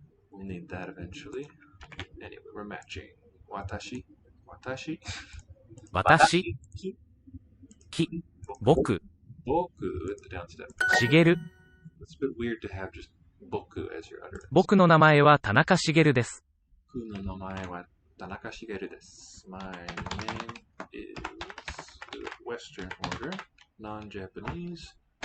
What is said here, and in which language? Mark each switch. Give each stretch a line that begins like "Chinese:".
English: We'll need that eventually. Anyway, we're matching. Watashi. Watashi.
Japanese: 私、 Ki. き、僕、
English: Boku at the down step.
Japanese: しげる、
English: It's a bit weird to have just boku as your utterance.
Japanese: 僕の名前は田中茂です。 Boku no namae wa Tanaka Shigeru desu.
English: My name is Western order, non-Japanese.